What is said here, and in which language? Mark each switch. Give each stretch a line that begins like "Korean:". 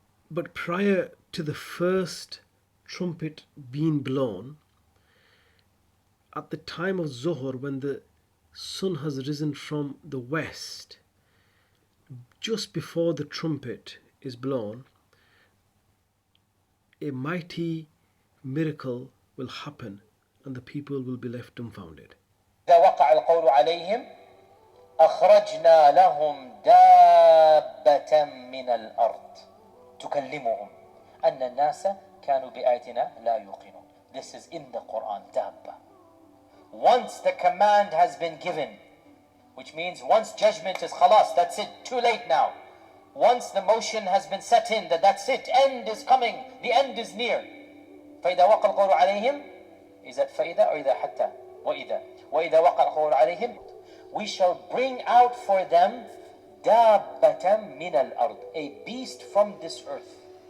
English: But prior to the first trumpet being blown, at the time of Zuhr, when the sun has risen from the west, just before the trumpet is blown, a mighty miracle will happen and the people will be left dumbfounded.
Arabic: إذا وقع القول عليهم أخرجنا لهم دابة من الأرض تكلمهم أن الناس كانوا بآياتنا لا يوقنون.
English: This is in the Quran, dabba. Once the command has been given, which means once judgment is khalas, that's it, too late now. Once the motion has been set in, that's it, end is coming, the end is near.
Arabic: فإذا وقع القول عليهم,
English: is that فإذا or
Arabic: إذا حتى وإذا وقع القول عليهم,
English: we shall bring out for them
Arabic: دابة من الأرض,
English: a beast from this earth.